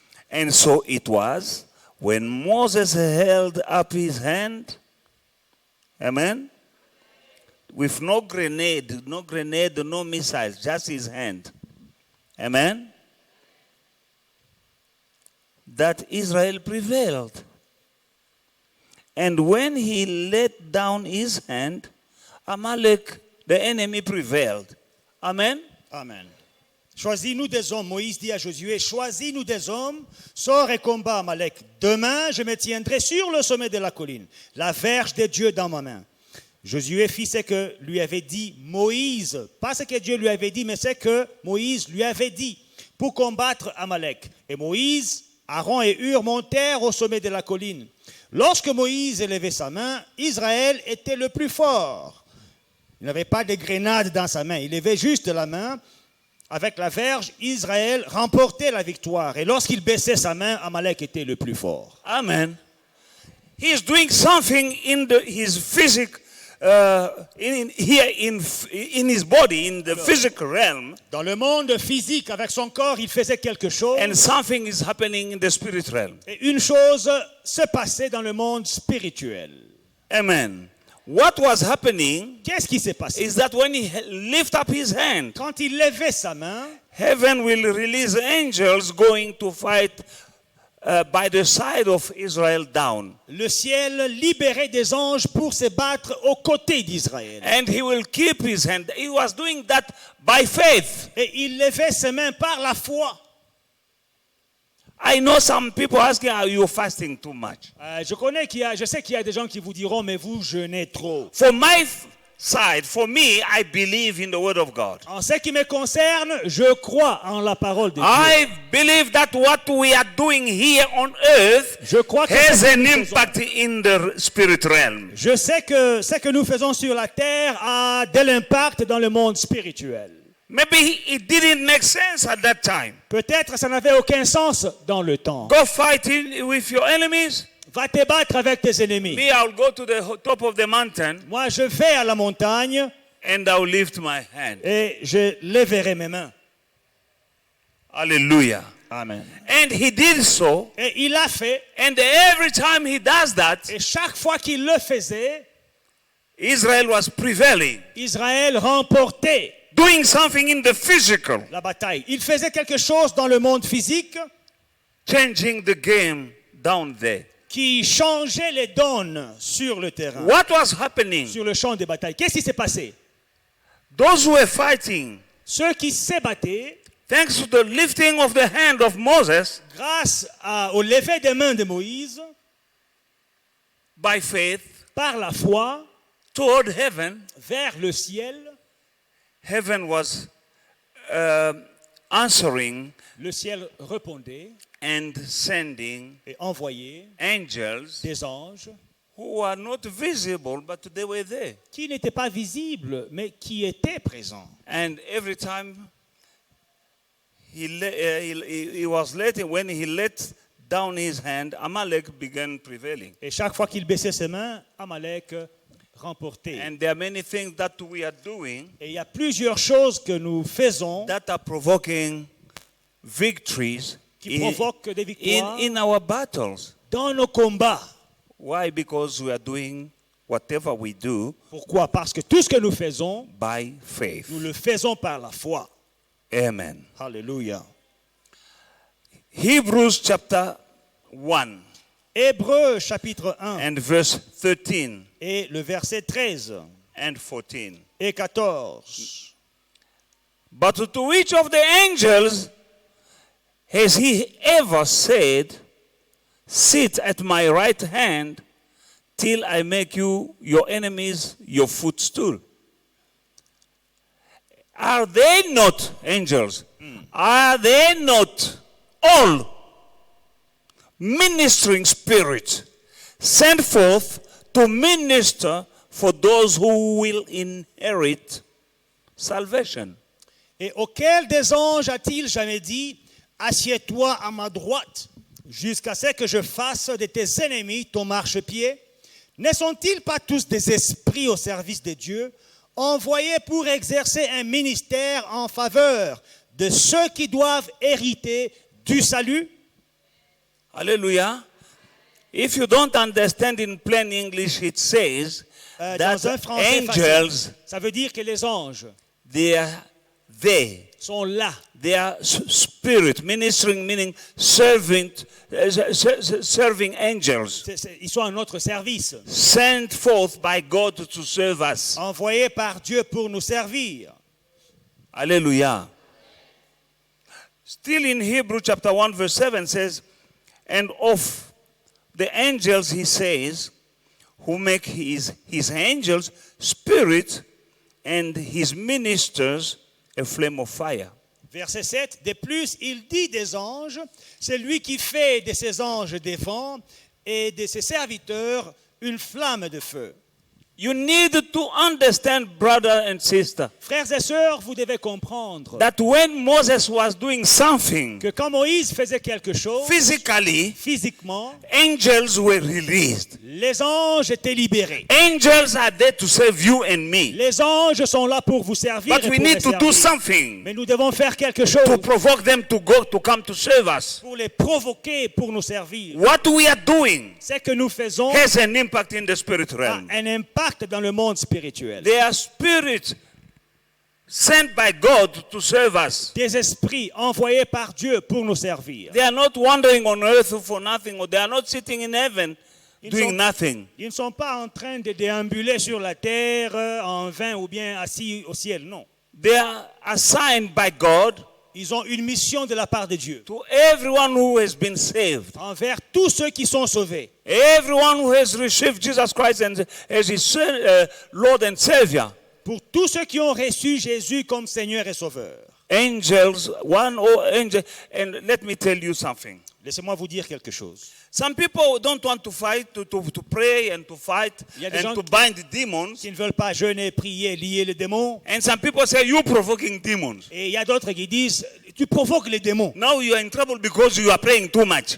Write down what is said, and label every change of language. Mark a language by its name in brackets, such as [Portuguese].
[English] And so it was, when Moses held up his hand, amen, with no grenade, no missiles, just his hand, amen, that Israel prevailed. And when he let down his hand, Amalek, the enemy, prevailed. Amen? Amen. [French] Choisis-nous des hommes. Moïse dit à Josué, choisis-nous des hommes, sors et combat Amalek. Demain, je me tiendrai sur le sommet de la colline, la verge de Dieu dans ma main. Josué fit ce que lui avait dit Moïse. Pas ce que Dieu lui avait dit, mais ce que Moïse lui avait dit pour combattre Amalek. Et Moïse, Aaron et Hur montèrent au sommet de la colline. Lorsque Moïse élevait sa main, Israël était le plus fort. Il n'avait pas de grenade dans sa main. Il levait juste la main. Avec la verge, Israël remportait la victoire. Et lorsqu'il baissait sa main, Amalek était le plus fort. Amen. [English] He is doing something in his physical, in his body, in the physical realm. [French] Dans le monde physique, avec son corps, il faisait quelque chose. [English] And something is happening in the spirit realm. [French] Et une chose se passait dans le monde spirituel. [English] Amen. What was happening [French] Qu'est-ce qui s'est passé? [English] is that when he lift up his hand, [French] Quand il levait sa main, [English] heaven will release angels going to fight by the side of Israel down. [French] le ciel libérait des anges pour se battre aux côtés d'Israël. [English] And he will keep his hand. He was doing that by faith. [French] Et il levait ses mains par la foi. [English] I know some people asking, are you fasting too much? [French] Je sais qu'il y a des gens qui vous diront, mais vous jeûnez trop. [English] For my side, for me, I believe in the word of God. [French] En ce qui me concerne, je crois en la parole de Dieu. [English] I believe that what we are doing here on earth [French] Je crois que [English] has [French] ce que [English] an [French] nous faisons- [English] impact in the spirit realm. [French] Je sais que ce que nous faisons sur la terre a de l'impact dans le monde spirituel. [English] Maybe it didn't make sense at that time. [French] Peut-être ça n'avait aucun sens dans le temps. [English] Go fight with your enemies. [French] Va te battre avec tes ennemis. [English] Me, I'll go to the top of the mountain [French] Moi, je vais à la montagne [English] and I'll lift my hand. [French] et je lèverai mes mains. [English] Hallelujah. Amen. And he did so. [French] Et il l'a fait. [English] And every time he does that, [French] Et chaque fois qu'il le faisait, [English] Israel was prevailing, [French] Israël remportait [English] doing something in the physical, [French] la bataille. Il faisait quelque chose dans le monde physique [English] changing the game down there. [French] qui changeait les donnes sur le terrain, [English] What was happening? [French] sur le champ de bataille. Qu'est-ce qui s'est passé? [English] Those who were fighting, [French] Ceux qui s'ébattaient, [English] thanks to the lifting of the hand of Moses [French] grâce au lever des mains de Moïse, [English] by faith [French] par la foi, [English] toward heaven, [French] vers le ciel, [English] heaven was answering [French] le ciel répondait [English] and sending [French] et envoyait [English] angels [French] des anges [English] who are not visible, but they were there. [French] qui n'étaient pas visibles, mais qui étaient présents. [English] And every time he was letting, when he let down his hand, Amalek began prevailing. [French] Et chaque fois qu'il baissait ses mains, Amalek remportait. [English] And there are many things that we are doing [French] Et il y a plusieurs choses que nous faisons [English] that are provoking victories [French] qui provoquent des victoires [English] in our battles. [French] dans nos combats. [English] Why? Because we are doing whatever we do [French] Pourquoi? Parce que tout ce que nous faisons, by faith. nous le faisons par la foi. [English] Amen. [French] Alléluia. [English] Hebrews chapter 1 [French] Hébreux chapitre 1 [English] and verse 13 [French] et le verset 13 [English] and 14. [French] et 14. [English] But to which of the angels has he ever said, sit at my right hand till I make you your enemies your footstool? Are they not angels? Are they not all ministering spirits sent forth to minister for those who will inherit salvation? [French] Et auquel des anges a-t-il jamais dit, assieds-toi à ma droite, jusqu'à ce que je fasse de tes ennemis ton marchepied? Ne sont-ils pas tous des esprits au service de Dieu, envoyés pour exercer un ministère en faveur de ceux qui doivent hériter du salut? [English] Hallelujah. If you don't understand in plain English, it says that [French] Dans un français [English] angels, [French] facile, ça veut dire que les anges [English] they are there. [French] sont là. [English] They are spirit, ministering, meaning serving angels, [French] Ils sont à notre service, [English] sent forth by God to serve us. [French] envoyés par Dieu pour nous servir. [English] Hallelujah. Still in Hebrew chapter 1 verse 7 says, and of the angels he says, who make his angels spirit and his ministers a flame of fire. [French] Verset 7, de plus, il dit des anges, c'est lui qui fait de ses anges des vents et de ses serviteurs une flamme de feu. [English] You need to understand, brother and sister, [French] Frères et sœurs, vous devez comprendre [English] that when Moses was doing something [French] que quand Moïse faisait quelque chose, [English] physically, [French] physiquement, [English] angels were released. [French] les anges étaient libérés. [English] Angels are there to serve you and me. [French] Les anges sont là pour vous servir [English] But [French] et [English] we [French] pour [English] need [French] les [English] to do something [French] Mais nous devons faire quelque chose [English] to provoke them to come to serve us. [French] pour les provoquer, pour nous servir. [English] What we are doing [French] Ce que nous faisons [English] has an impact in the spirit [French] a [English] realm. [French] un impact dans le monde spirituel. [English] They are spirits sent by God to serve us. [French] Des esprits envoyés par Dieu pour nous servir. [English] They are not wandering on earth for nothing, or they are not sitting in heaven doing nothing. [French] Ils ne sont pas en train de déambuler sur la terre en vain ou bien assis au ciel, non. [English] They are assigned by God [French] Ils ont une mission de la part de Dieu. [English] to everyone who has been saved, [French] Envers tous ceux qui sont sauvés. [English] everyone who has received Jesus Christ as his Lord and Savior. [French] Pour tous ceux qui ont reçu Jésus comme Seigneur et Sauveur. [English] Angels, one or angel, and let me tell you something. [French] Laissez-moi vous dire quelque chose. [English] Some people don't want to fight, to pray and to fight [French] Il y a des gens [English] and to bind demons. [French] Qui ne veulent pas jeûner, prier, lier les démons. [English] And some people say, you provoking demons. [French] Et il y a d'autres qui disent, tu provoques les démons. [English] Now you are in trouble because you are praying too much.